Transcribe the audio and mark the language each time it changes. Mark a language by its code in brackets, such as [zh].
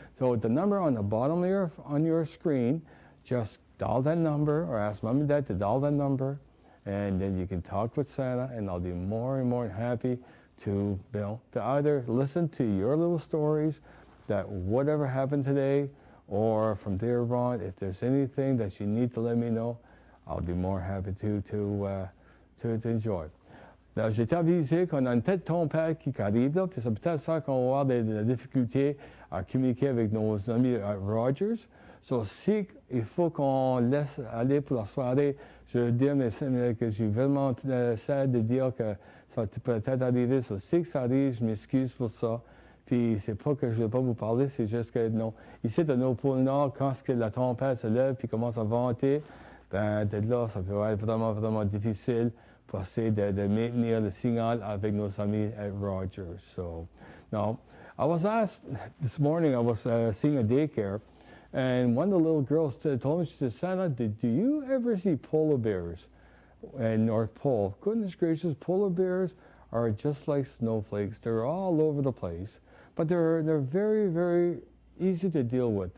[en] So the number on the bottom of on your screen, just dial that number, or ask Mom and Dad to dial that number, and then you can talk with Santa, and I'll be more and more happy to either listen to your little stories, that whatever happened today, or from there on, if there's anything that you need to let me know, I'll be more happy to enjoy. [fr] Là, j'étais avisé qu'on a une tête tempête qui arrive, là, puis c'est peut-être ça qu'on va avoir des difficultés à communiquer avec nos amis Rogers. So, si il faut qu'on laisse aller pour la soirée, je veux dire que j'ai vraiment essayé de dire que ça peut peut-être arriver. So, si ça arrive, je m'excuse pour ça. Puis c'est pas que je ne veux pas vous parler, c'est juste que ici, au Pôle Nord, quand la tempête se lève puis commence à venter, de là, ça peut être vraiment, vraiment difficile pour essayer de maintenir le signal avec nos amis at Rogers. [en] So, now, I was asked this morning, I was seeing a daycare, and one of the little girls told me, she said, Santa, do you ever see polar bears in North Pole? Goodness gracious, polar bears are just like snowflakes. They're all over the place, but they're very, very easy to deal with.